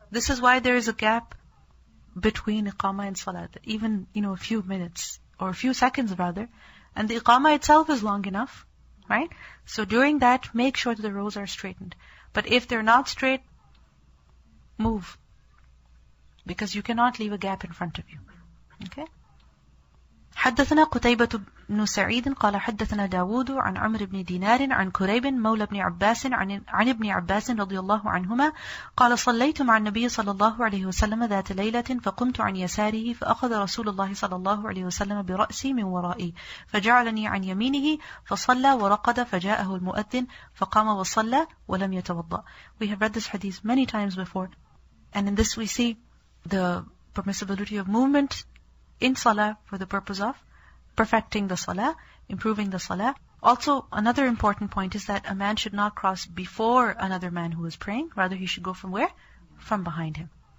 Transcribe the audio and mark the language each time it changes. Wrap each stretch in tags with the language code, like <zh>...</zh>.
<en>This is why there is a gap between iqamah and salat, even, a few minutes, or a few seconds rather, and the iqamah itself is long enough, right? So during that, make sure that the rows are straightened. But if they're not straight, move. Because you cannot leave a gap in front of you. Okay?</en> <ar>حدثنا قتيبة بن سعيد قال حدثنا داود عن عمرو بن دينار عن كريب مولى بن عباس عن ابن عباس رضي الله عنهما قال صليت مع النبي صلى الله عليه وسلم ذات ليلة فقمت عن يساره فأخذ رسول الله صلى الله عليه وسلم برأسي من ورائي فجعلني عن يمينه فصلى ورقد فجاءه المؤذن فقام وصلى ولم يتوضأ.</ar> <en>We have read this hadith many times before, and in this we see the permissibility of movement in salah for the purpose of perfecting the salah, improving the salah. Also, another important point is that a man should not cross before another man who is praying. Rather, he should go from where? From behind him.</en>